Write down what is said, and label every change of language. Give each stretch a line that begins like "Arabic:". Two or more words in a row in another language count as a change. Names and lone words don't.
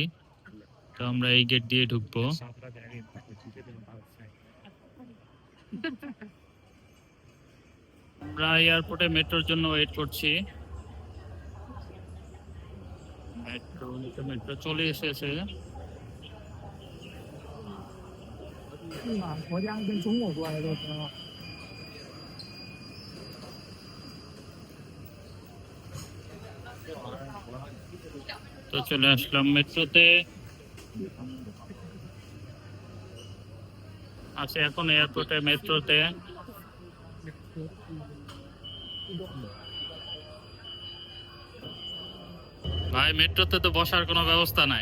Bangla: তো আমরা এই গেট দিয়ে ঢুকবো। আমরা এয়ারপোর্টে মেট্রোর জন্য ওয়েট করছি। মেট্রো চলে এসেছে।
Chinese: 国家跟中国过来的时候，
Bangla: তো চলে আসলাম মেট্রোতে, আছে এখন এয়ারপোর্টে মেট্রোতে। ভাই মেট্রোতে তো বসার কোনো ব্যবস্থা নাই,